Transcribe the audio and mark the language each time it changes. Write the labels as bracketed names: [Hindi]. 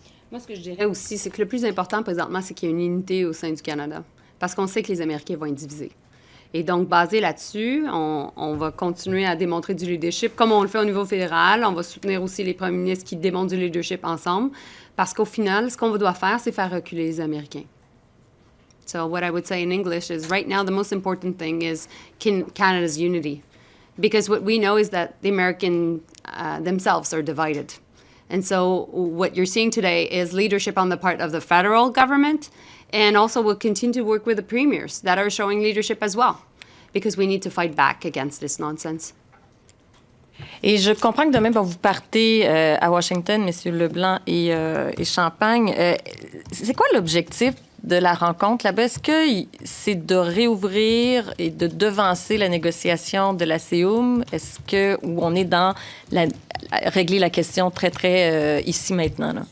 [French] Moi, ce que je dirais aussi, c'est que le plus important présentement, c'est qu'il y a une unité au sein du Canada. Parce qu'on sait que les Américains vont être divisés. Et donc, basé là-dessus, on va continuer à démontrer du leadership, comme on le fait au niveau fédéral. On va soutenir aussi les premiers ministres qui démontrent du leadership ensemble. Parce qu'au final, ce qu'on doit faire, c'est faire reculer les Américains. [English] So what I would say in English is, right now, the most important thing is Canada's unity. Because what we know is that the Americans themselves are divided. And so what you're seeing today is leadership on the part of the federal government, and also we'll continue to work with the premiers that are showing leadership as well, because we need to fight back against this nonsense. [French] Et je comprends que demain, vous partez à Washington, M. LeBlanc et Champagne. C'est quoi l'objectif de la rencontre là-bas? Est-ce que c'est de réouvrir et de devancer la négociation de la CEUM? Est-ce que où on est dans régler la question très ici maintenant?